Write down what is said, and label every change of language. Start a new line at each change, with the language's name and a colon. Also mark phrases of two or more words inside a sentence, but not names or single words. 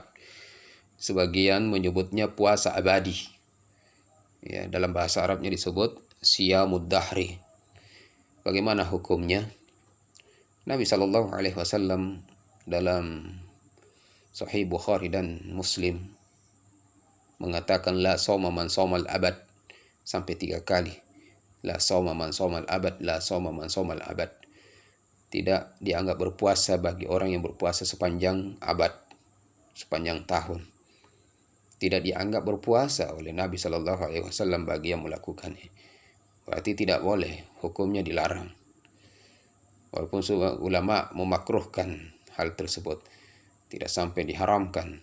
Indonesian: Sebagian menyebutnya puasa abadi. Ya, dalam bahasa Arabnya disebut
Arabic: صيام الدهر.
Indonesian: Bagaimana hukumnya? Nabi
Arabic: صلى الله عليه وسلم
Indonesian: dalam Sahih Bukhari dan Muslim mengatakan
Arabic: لا صام من صام الأبد
Indonesian: sampai 3 kali.
Arabic: لا صام من صام الأبد، لا صام من صام الأبد.
Indonesian: Tidak dianggap berpuasa bagi orang yang berpuasa sepanjang abad, sepanjang tahun. Tidak dianggap berpuasa oleh Nabi
Arabic: صلى الله عليه وسلم
Indonesian: bagi yang melakukannya. Berarti tidak boleh, hukumnya dilarang. Walaupun ulama memakruhkan hal tersebut, tidak sampai diharamkan.